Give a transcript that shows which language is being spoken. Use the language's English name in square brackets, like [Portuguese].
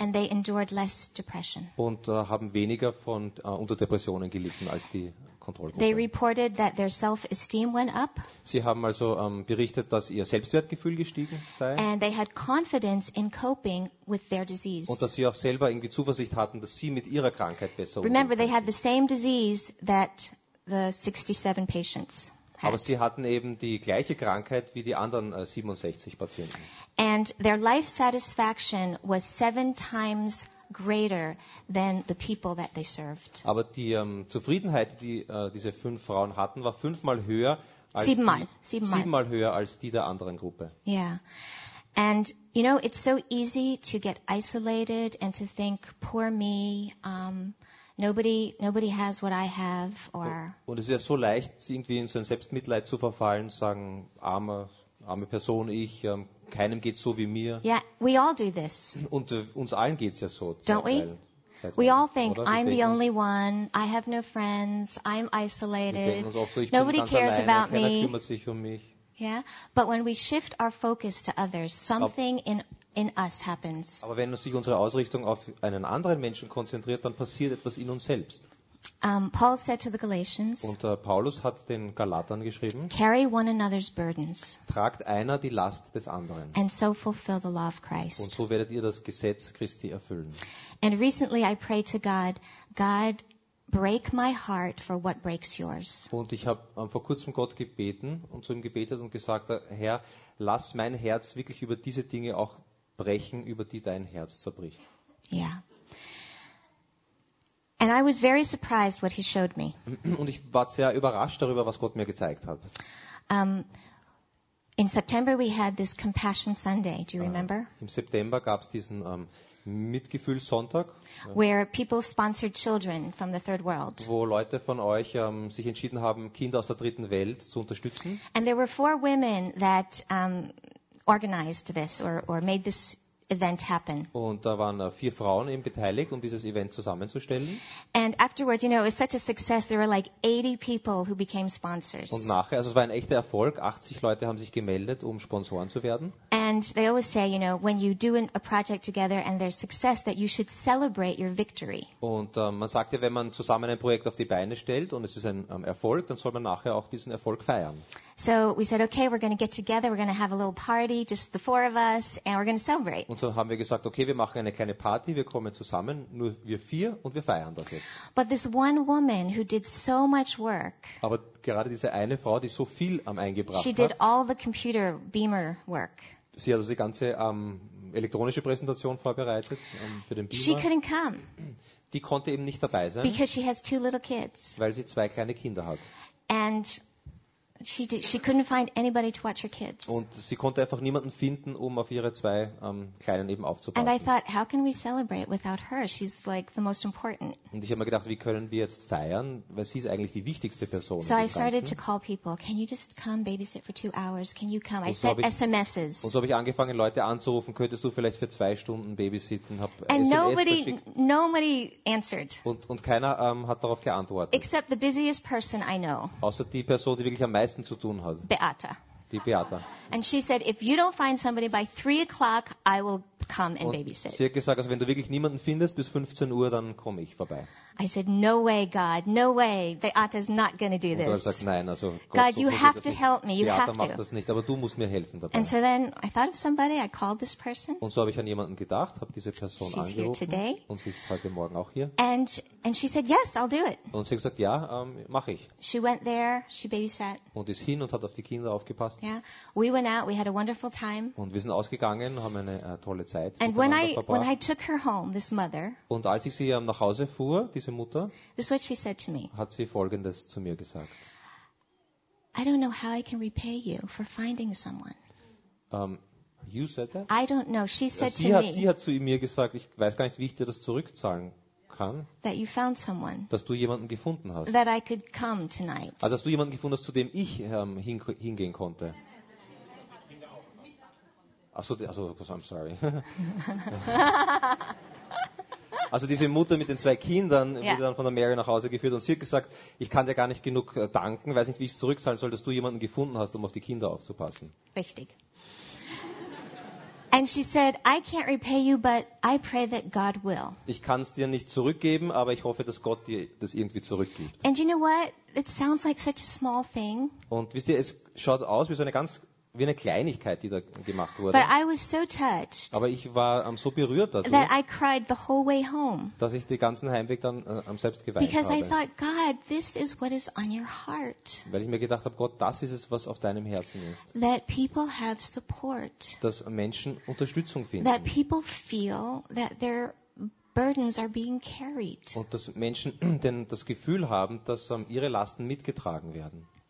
[English] And they endured less depression. [German] Und haben weniger von unter Depressionen gelitten als die. [English] They reported that their self-esteem went up. [German] Sie haben also berichtet, dass ihr Selbstwertgefühl gestiegen sei. [English] And they had confidence in coping with their disease. [German] Und dass sie auch selber irgendwie Zuversicht hatten, dass sie mit ihrer Krankheit besser umgehen. [English] Remember, they had the same disease that the 67 patients had. [German] Aber sie hatten eben die gleiche Krankheit wie die anderen 67 Patienten. [English] And their life satisfaction was 7 times greater than the people that they served. [German] Aber die Zufriedenheit, die diese 5 Frauen hatten, war 5-mal höher als 7-mal höher als die der anderen Gruppe. [English] Yeah. And you know, it's so easy to get isolated and to think poor me, nobody has what I have or [German] und es ist ja so leicht, irgendwie in so ein Selbstmitleid zu verfallen, sagen arme Person ich, keinem geht so wie mir. [English] Yeah, we all do this. [German] Und uns allen geht's ja so. [English] Don't we? We all think I'm the only one. I have no friends. I'm isolated. Nobody cares about me. [German] Keiner kümmert sich um mich. [English] Yeah, but when we shift our focus to others, something in us happens. [German] Aber wenn sich unsere Ausrichtung auf einen anderen Menschen konzentriert, dann passiert etwas in uns selbst. [English] Paul said to the Galatians. [German] Und Paulus hat den Galatern geschrieben. [English] Carry one another's burdens. [German] Tragt einer die Last des anderen. [English] And so fulfill the law of Christ. [German] Und so werdet ihr das Gesetz Christi erfüllen. [English] And recently I prayed to God, God, break my heart for what breaks yours. [German] Und ich habe vor kurzem Gott gebeten und zu ihm gebetet und gesagt, Herr, lass mein Herz wirklich über diese Dinge auch brechen, über die dein Herz zerbricht. Ja. Yeah. [English] And I was very surprised what he showed me. [German] Und ich war sehr überrascht darüber, was Gott mir gezeigt hat. [English] In September we had this Compassion Sunday. Do you remember? [German] Im September gab's diesen Mitgefühlsonntag, [English] where people sponsored children from the third world. [German] Wo Leute von euch sich entschieden haben, Kinder aus der dritten Welt zu unterstützen. [English] And there were four women that organized this or made this event happen. [German] Und da waren vier Frauen eben beteiligt, um dieses Event zusammenzustellen. [English] And afterwards, you know, it was such a success. There were like 80 people who became sponsors. [German] Und nachher, also es war ein echter Erfolg. 80 Leute haben sich gemeldet, um Sponsoren zu werden. [English] And they always say, you know, when you do a project together and there's success, that you should celebrate your victory. [German] Und man sagt ja, wenn man zusammen ein Projekt auf die Beine stellt und es ist ein Erfolg, dann soll man nachher auch diesen Erfolg feiern. [English] So we said, okay, we're going to get together, we're going to have a little party, just the four of us, and we're going to celebrate. [German] Und so haben wir gesagt, okay, wir machen eine kleine Party, wir kommen zusammen, nur wir vier, und wir feiern das jetzt. [English] But this one woman who did so much work. [German] Aber gerade diese eine Frau, die so viel am eingebracht [English] hat. She did all the computer beamer work. [German] Sie hat also die ganze elektronische Präsentation vorbereitet für den Beamer. [English] She couldn't come. [German] Die konnte eben nicht dabei sein. [English] Because she has two little kids. [German] Weil sie zwei kleine Kinder hat. [English] And she couldn't find anybody to watch her kids. [German] Und sie konnte einfach niemanden finden, um auf ihre zwei Kleinen eben aufzupassen. [English] And I thought, how can we celebrate without her? She's like the most important. [German] Und ich habe mir gedacht, wie können wir jetzt feiern, weil sie ist eigentlich die wichtigste Person. [English] So I started to call people. Can you just come babysit for 2 hours? Can you come? I sent SMSs. [German] Und so habe ich angefangen, Leute anzurufen. Könntest du vielleicht für 2 Stunden babysitten? Hab SMS [English] verschickt. And nobody answered. [German] Und keiner hat darauf geantwortet. [English] Except the busiest person I know. [German] Außer die Person, die wirklich am meisten zu tun hat. [English] Beata. [German] Die Beata. [English] And she said, if you don't find somebody by 3 o'clock, I will come and babysit. [German] Sie hat gesagt, also wenn du wirklich niemanden findest bis 15 Uhr, dann komme ich vorbei. [English] I said, no way, God, no way. Beata is not going to do this. [German] Und ich sagte, nein, also Gott, [English] so you have to [German] nicht. [English] Help me. You Beata have to. [German] Beata macht das nicht, aber du musst mir helfen dabei. [English] And so then I thought of somebody. I called this person. [German] Und so habe ich an jemanden gedacht, habe diese Person [English] She's [German] angerufen. [English] Here today. [German] Und sie ist heute Morgen auch hier. [English] And she said, yes, I'll do it. [German] Und sie hat gesagt, ja, mache ich. [English] She went there, she babysat. [German] Und ist hin und hat auf die Kinder aufgepasst. [English] Yeah. We went out, we had a wonderful time. [German] Und wir sind ausgegangen, haben eine tolle Zeit. [English] And when I took her home, this mother. [German] Und als ich sie nach Hause fuhr, diese Mutter, [English] this is what she said to me. [German] Hat sie Folgendes zu mir gesagt. [English] I don't know how I can repay you for finding someone. You said that? I don't know. She said [German] sie [English] to [German] hat, [English] me. [German] Sie hat zu mir gesagt, ich weiß gar nicht, wie ich dir das zurückzahlen kann. [English] That you found someone. [German] Dass du jemanden gefunden hast. [English] That I could come tonight. [German] Also dass du jemanden gefunden hast, zu dem ich hingehen konnte. [English] Also, I'm sorry. [German] Also diese Mutter mit den zwei Kindern wurde dann von der Mary nach Hause geführt und sie hat gesagt, ich kann dir gar nicht genug danken, weiß nicht, wie ich es zurückzahlen soll, dass du jemanden gefunden hast, um auf die Kinder aufzupassen. Richtig. [English] And she said, I can't repay you, but I pray that God will. [German] Ich kann es dir nicht zurückgeben, aber ich hoffe, dass Gott dir das irgendwie zurückgibt. [English] And you know what? It sounds like such a small thing. [German] Und wisst ihr, es schaut aus wie so eine ganz wie eine Kleinigkeit, die da gemacht wurde. [English] But I was so touched, [German] aber ich war so berührt dadurch, [English] that I cried the whole way home, [German] dass ich den ganzen Heimweg dann selbst geweint [English] because [German] habe. [English] I thought, God, this is what is on your heart. [German] Weil ich mir gedacht habe, Gott, das ist es, was auf deinem Herzen ist. [English] That people have support, [German] dass Menschen Unterstützung finden. [English] That people feel that their burdens are being carried. [German] Und dass Menschen denn das Gefühl haben, dass ihre Lasten mitgetragen werden.